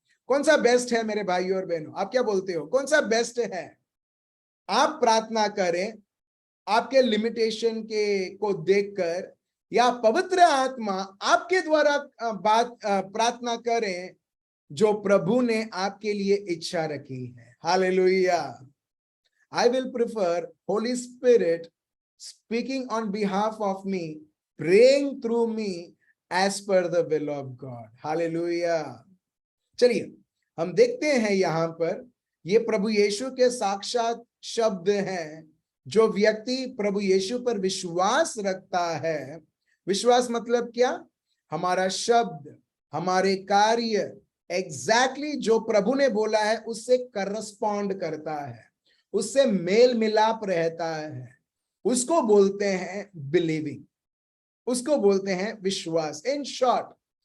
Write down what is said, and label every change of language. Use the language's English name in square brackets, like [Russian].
[Hindi] कौन सा बेस्ट है मेरे भाइयों और बहनों? आप क्या बोलते हो, कौन सा बेस्ट है? आप प्रार्थना करें आपके लिमिटेशन को देखकर, या पवित्र आत्मा आपके द्वारा प्रार्थना करें जो प्रभु ने आपके लिए इच्छा रखी है? Hallelujah. [English] I will prefer Holy Spirit speaking on behalf of me, praying through me as per the will of God. Hallelujah. [Hindi] चलिए, हम देखते हैं यहाँ पर ये प्रभु यीशु के साक्षात शब्द हैं। जो व्यक्ति प्रभु यीशु पर विश्वास रखता है, विश्वास मतलब क्या? हमारा शब्द, हमारे कार्य एग्जैक्टली जो प्रभु ने बोला है उससे करस्पॉन्ड करता है, उससे मेल मिलाप रहता है, उसको बोलते हैं बिलीविंग, उसको बोलते हैं विश्वास, इन शॉर्ट।